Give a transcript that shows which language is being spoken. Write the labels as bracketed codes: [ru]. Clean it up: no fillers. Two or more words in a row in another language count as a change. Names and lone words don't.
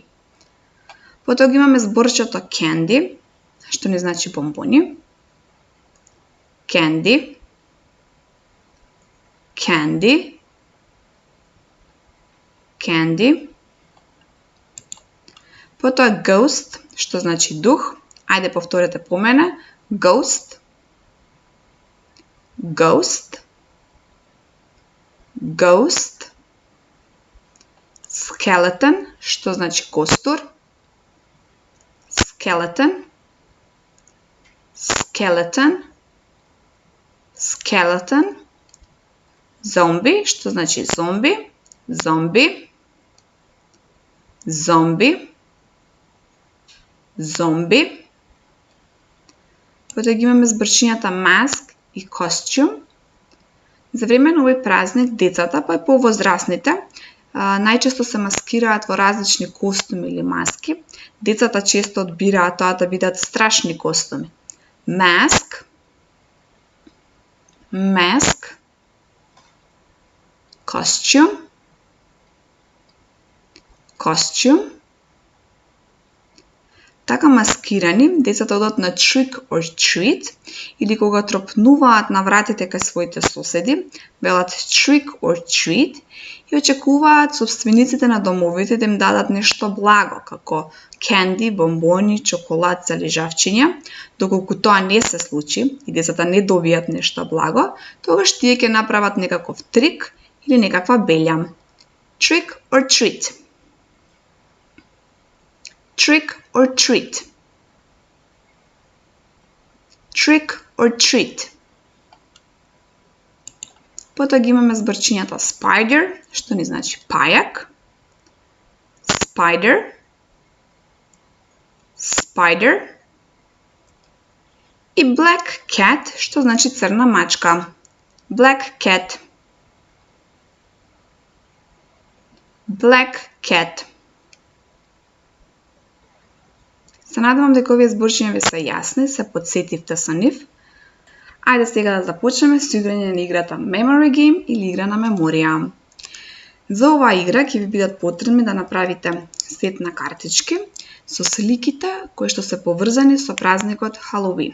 [mk] Потоа ги имаме зборчето candy, што не значи бомбони. [en] Candy. Candy. Candy. [mk] Потоа ghost, што значи дух. Ајде повторете по мене. [en] Ghost. Ghost. Ghost. Skeleton, [mk] што значи костур. [en] Skeleton. Skeleton. Skeleton. Zombie, [mk] што значи зомби. [en] Zombie. Zombie. Zombie. [mk] Потоа ги имаме зборчињата mask и costume. За време на овој празник децата, па и повозрасните, најчесто се маскираат во различни костуми или маски. Децата често одбираат тоа да бидат страшни костуми. [en] Mask. Mask. Costume. Costume. [mk] Така маскирани, децата одат на [en] trick or treat [mk] или кога тропнуваат на вратите кај своите соседи, велат [en] trick or treat [mk] и очекуваат собствениците на домовите да им дадат нешто благо, како candy, бомбони, чоколад за лежавчиња. Доколку тоа не се случи и децата не добијат нешто благо, тогаш тие ќе направат некаков трик или некаква белја. [en] Trick or treat. Trick or treat. Trick or treat. [mk] Потоа ги имаме зборчињата spider, што не значи пајак. [en] Spider. Spider. И black cat, [mk] што значи црна мачка. [en] Black cat. Black cat. [mk] Се надевам дека овие зборчиња ви се јасни, се потсетивте со нив. Ајде сега да започнеме со играње на играта Memory Game или игра на меморија. За оваа игра ќе ви бидат потребни да направите сет на картички со сликите кои што се поврзани со празникот Халоуин.